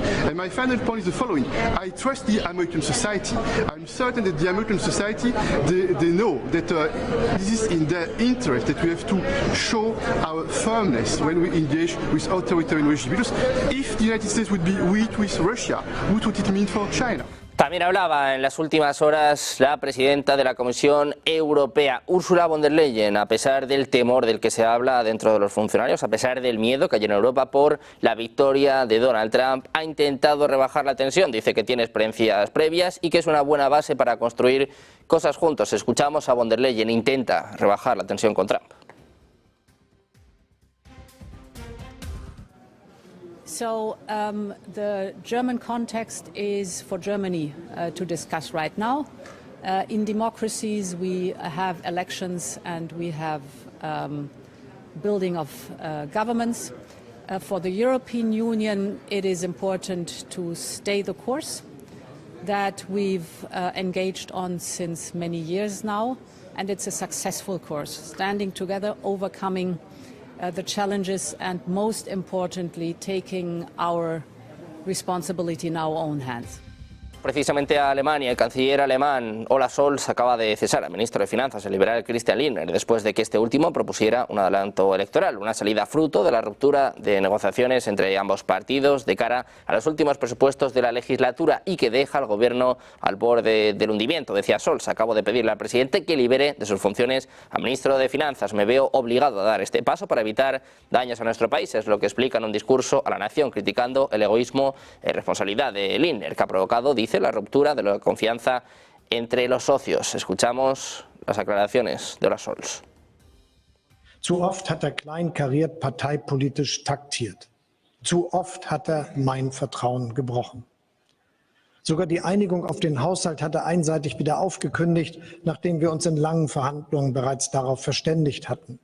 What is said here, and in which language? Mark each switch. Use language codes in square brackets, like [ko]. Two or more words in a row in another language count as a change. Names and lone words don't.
[en] And my final point is the following. I trust the American society. I'm certain that the American society, they know that this is in their interest, that we have to show our firmness when we engage with authoritarian regimes. Because if the United States would be weak with Russia, what would it mean for China? [es] También hablaba en las últimas horas la presidenta de la Comisión Europea, Ursula von der Leyen, a pesar del temor del que se habla dentro de los funcionarios, a pesar del miedo que hay en Europa por la victoria de Donald Trump, ha intentado rebajar la tensión. Dice que tiene experiencias previas y que es una buena base para construir cosas juntos. Escuchamos a von der Leyen, intenta rebajar la tensión con Trump. [en] So the German context is for Germany to discuss right now. In democracies we have elections and we have building of governments. For the European Union it is important to stay the course that we've engaged on since many years now, and it's a successful course, standing together, overcoming the challenges and most importantly taking our responsibility in our own hands. [es] Precisamente a Alemania, el canciller alemán Olaf Scholz acaba de cesar al ministro de Finanzas, el liberal Christian Lindner, después de que este último propusiera un adelanto electoral, una salida fruto de la ruptura de negociaciones entre ambos partidos de cara a los últimos presupuestos de la legislatura y que deja al gobierno al borde del hundimiento. Decía Scholz, acabo de pedirle al presidente que libere de sus funciones al ministro de Finanzas. Me veo obligado a dar este paso para evitar daños a nuestro país, es lo que explica en un discurso a la nación, criticando el egoísmo y responsabilidad de Lindner, que ha provocado, dice, la ruptura de la confianza entre los socios. Escuchamos las aclaraciones de Olaf Scholz. [de] Zu oft hat kleinkariert parteipolitisch taktiert. Zu oft hat mein Vertrauen gebrochen. Sogar die Einigung auf den Haushalt hat einseitig wieder aufgekündigt, nachdem wir uns in langen Verhandlungen bereits darauf verständigt hatten.